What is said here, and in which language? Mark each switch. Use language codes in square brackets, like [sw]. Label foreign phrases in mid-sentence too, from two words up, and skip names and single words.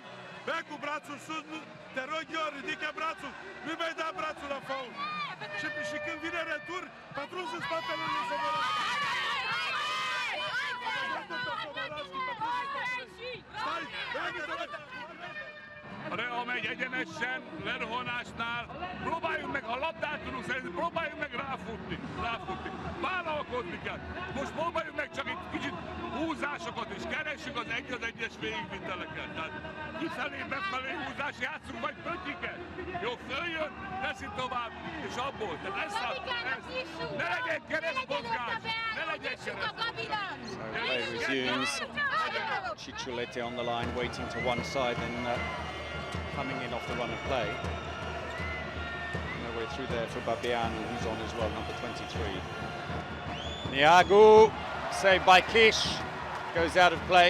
[ro] Bă, cu brațul sus, te rog eu, ridică brațul. Nu mai da brațul la faul. Și când vine retur, patrunzi în spatele lui Soboranski. [hu] A Rea megy egyenesen, lerohanásnál. Próbáljunk meg, ha labdát tudunk szerezni, próbáljunk meg ráfutni. Vállalkozni kell. Most próbáljuk meg csak egy kicsit húzásokat, és keressük az egyes végigviteleket. Tehát kifelé, befelé húzás, játszunk vagy pöttyiket. Jó, följön, teszi tovább, és abból. Tehát ez ne legyen keresztmozgás, ne legyen keresztmozgás. [en] So play resumes. Cicciolete on the line, waiting to one side, then coming in off the run of play. No way through there for Babianu, who's on as well, number 23. Niagu, saved by Kish, goes out of play.